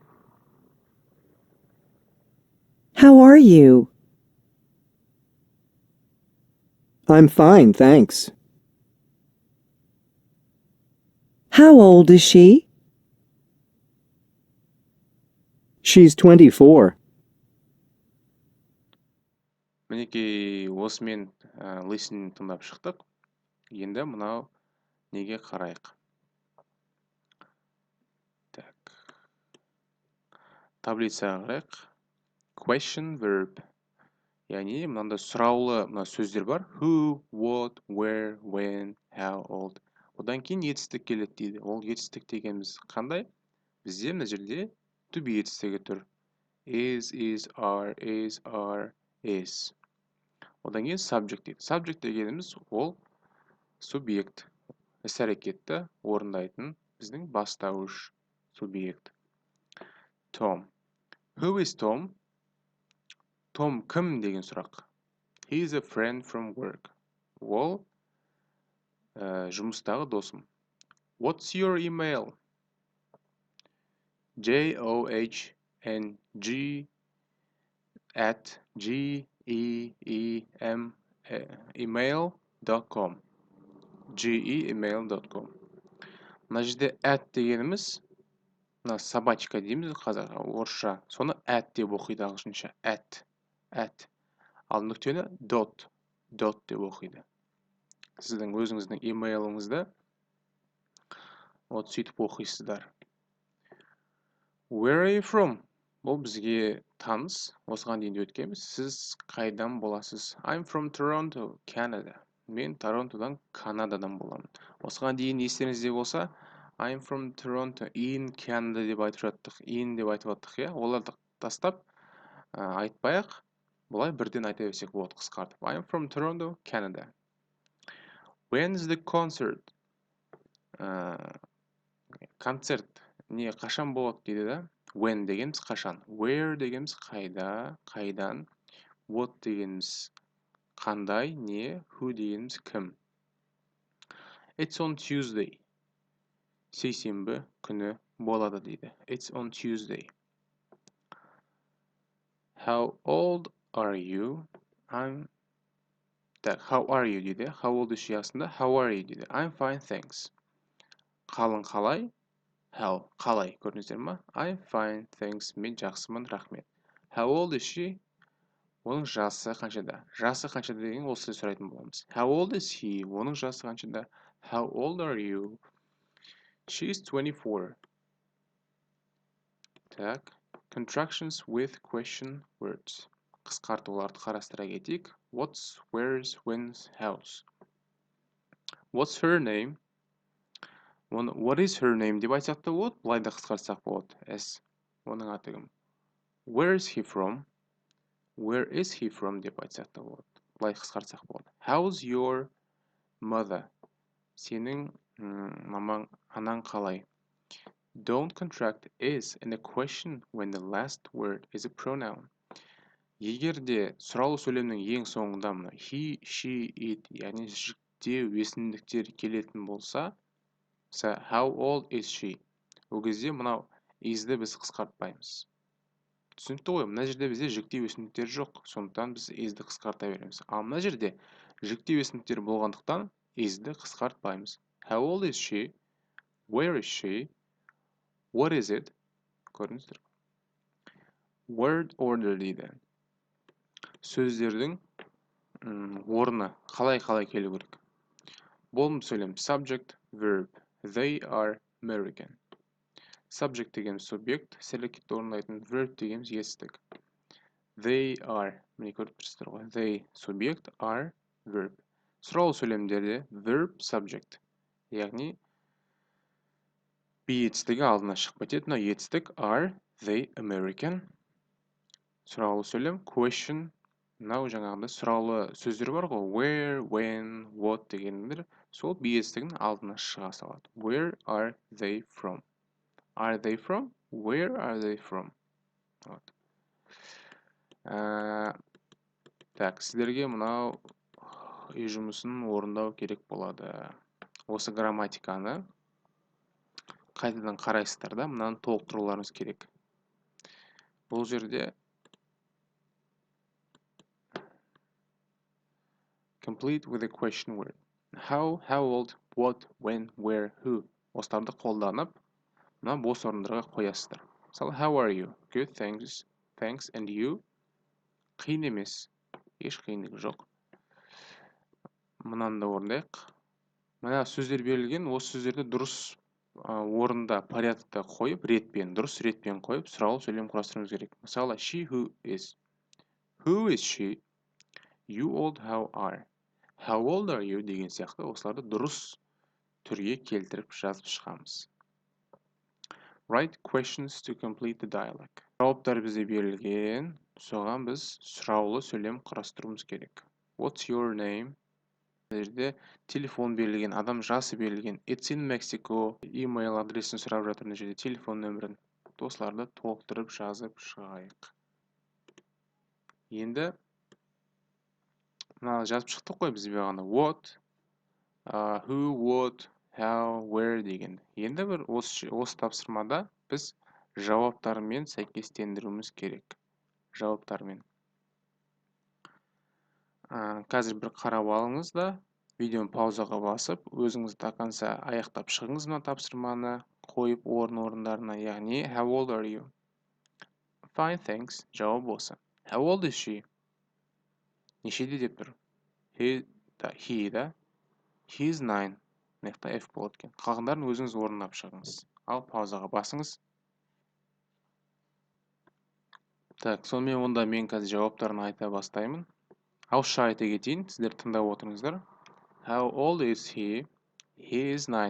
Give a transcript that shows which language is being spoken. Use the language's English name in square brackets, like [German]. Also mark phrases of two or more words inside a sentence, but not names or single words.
[English] How are you? I'm fine, thanks. How old is she? She's 24. [Kazakh] Мінекей осымен listen тыңдап шықтық. Енді мынау неге қарайық. Так. Таблицаға қарайық. [English] Question verb. [Kazakh] Яғни мынандай сұраулы сөздер бар. [English] Who, what, where, when, how, old. [Kazakh] Одан кейін етістік келеді дейді. Ол етістік дегеніміз қандай? Бізде мына жерде [English] to be [Kazakh] етістігі тұр. [English] Is, are, is. [Kazakh] Одан кейін subject дейді. Subject дегеніміз ол субъект. Іс-әрекетті орындайтын біздің бастауыш субъект. [English] Tom. Who is Tom? [Kazakh] Том кім деген сұрақ. [English] He is a friend from work. [Kazakh] Ол жұмыстағы досым. [English] What's your email? johng@geem email.com. geemail.com. [Kazakh] Мына жерде at дегеніміз мына собачка дейміз қазақ орысша. Соны at деп оқиды ағылшынша. At. Ал нүктені dot деп оқиды. Сіздің өзіңіздің емейліңізді сөйтіп оқисыздар. [English] Where are you from? [Kazakh] Бұл бізге таныс. Осыған дейін өткенбіз. Сіз қайдан боласыз? [English] I'm from Toronto, Canada. [Kazakh] Мен Торонтодан, Канададан боламын. Осыған дейін естеріңізде болса, [English] I'm from Toronto, in Canada [Kazakh] деп айтып жаттық. In деп айтып жаттық, оларды тастап айтпайық. Бұлай бірден айта берсек болады қысқартып. [English] I'm from Toronto, Canada. When's the concert? [Kazakh] Концерт не қашан болады дейді да? When дегеніміз қашан. Where дегеніміз қайдан. What дегеніміз қандай, не. Who дегеніміз кім. [English] It's on Tuesday. [Kazakh] Сейсенбі күні болады дейді. [English] It's on Tuesday. How old are you? How are you дейді. How old is she астында? How are you дейді. I'm fine, thanks. [Kazakh] Қалың қалай? How, қалай, көрдіңіздер ма? [English] I'm fine, thanks. [Kazakh] Мен жақсымын, рахмет. [English] How old is she? [Kazakh] Оның жасы қаншада? Жасы қаншада деген осы сұрайтын боламыз. [English] How old is he? [Kazakh] Оның жасы қаншада? [English] How old are you? She's 24. Так. Contractions with question words. [Kazakh] Қысқартуларды қарастыра кетейік. [English] What's, where's, when's, how's. What's her name? What is her name [Kazakh] деп айтсақ та болады. Бұлай да қысқартсақ болады. S. Оның аты кім? [English] Where is he from? Where is he from [Kazakh] деп айтсақ та болады. Бұлай қысқартсақ болады. [English] How's your mother? [Kazakh] Сенің мамаң, анаң қалай? [English] Don't contract is in a question when the last word is a pronoun. [Kazakh] Егер де сұраулы сөйлемнің ең соңында мына [English] he, she, it, [Kazakh] яғни жіктеу өсімдіктер келетін болса, мысалы [English] how old is she? [Kazakh] Ол кезде мынау is'ді біз қысқартпаймыз. Түсінікті ғой, мына жерде бізде жіктеу өсімдіктер жоқ, сондықтан біз is'ді қысқарта береміз. Ал мына жерде жіктеу өсімдіктер болғандықтан is'ді қысқартпаймыз. [English] How old is she? Where is she? What is it? [Kazakh] Көрдіңіздер. [English] Word order [Kazakh] дейді. Сөздердің орны қалай келу керек. Болымды сөйлем [English] subject, verb. They are American. [Kazakh] Subject деген субъект, селекетті орындайтын, verb деген етістік. [English] They are, [Kazakh] міне көріп тұрсыздар ғой. [English] They субъект, are verb. [Kazakh] Сұраулы сөйлемдерде [English] verb subject. [Kazakh] Яғни be етістігі алдына шығып кетеді. Мына етістік [English] are they American. [Kazakh] Сұраулы сөйлем question. Мынау жаңағында сұраулы сөздер бар ғой, [English] where, when, what [Kazakh] дегендер, сол be етістігінің алдына шыға салады. [English] Where are they from? Are they from? Where are they from? [Russian] Вот. Так, [Kazakh] сіздерге мынау үй жұмысын орындау керек болады. Осы грамматиканы қайтадан қарайсыздар да, мынаны толықтыруларыңыз керек. Бұл жерде [English] complete with a question word. How old, what, when, where, who. [Kazakh] Осыларды қолданып, мына бос орындарға қоясыздар. Мысалы, [English] how are you? Good, thanks, and you? [Kazakh] Қиын емес. Еш қиындығы жоқ. Мынаны да орындайық. Мына сөздер берілген, осы сөздерді дұрыс орында, порядкта қойып, дұрыс ретпен қойып, сұраулы сөйлем құрастыруымыз керек. Мысалы, [English] she who is. Who is she? You old, how are? How old are you? [Kazakh] Деген сияқты осыларды дұрыс түрге келтіріп жазып шығамыз. [English] Write questions to complete the dialogue. [Kazakh] Жауаптар бізде берілген, соған біз сұраулы сөйлем құрастыруымыз керек. [English] What's your name? [Kazakh] Жерде телефон берілген, адам жасы берілген. [English] It's in Mexico. [Kazakh] Email адресін сұрап жатыр, мына жерде телефон нөмірін. Осыларды толықтырып жазып шығайық. Енді мына жазып шықтық қой біз бағана. [English] What, who, what, how, where деген. [Kazakh] Енді бір осы тапсырмада біз жауаптармен сәйкестендіруіміз керек. Жауаптармен. Қазір бір қарап алыңыз да, видеоны паузаға басып, өзіңіз тақанса аяқтап шығыңыз мына тапсырманы, қойып орындарына, яғни [English] how old are you? Fine, thanks. [Kazakh] Жауап осы. [English] How old is she? [Kazakh] Нешеде деп тұр? He да. [English] He is 9. [Kazakh] Мықты F болады екен. Қалғандарын өзіңіз орындап шығыңыз. Ал паузаға басыңыз. Так, сонымен онда мен қазір жауаптарын айта бастаймын. Ауызша айта кетейін, сіздер тыңдап отырыңыздар. [English] How old is he? He is 9.